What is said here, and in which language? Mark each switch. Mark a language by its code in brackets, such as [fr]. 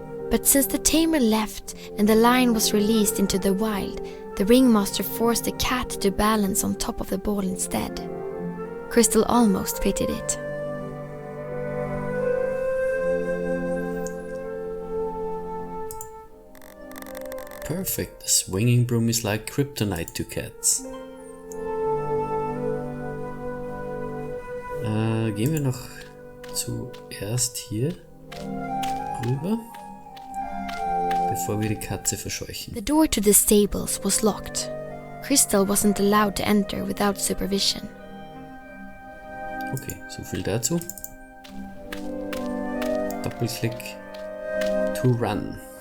[en] But since the tamer left and the lion was released into the wild, the ringmaster forced the cat to balance on top of the ball instead. Crystal almost pitied it. Perfect. The swinging broom is like kryptonite to cats. [de] Gehen wir noch zuerst hier rüber, bevor wir die Katze verscheuchen. [en] The door to the stables was locked. Crystal wasn't allowed to enter without supervision. [de] Okay, so viel dazu. [en] Doppelklick to run.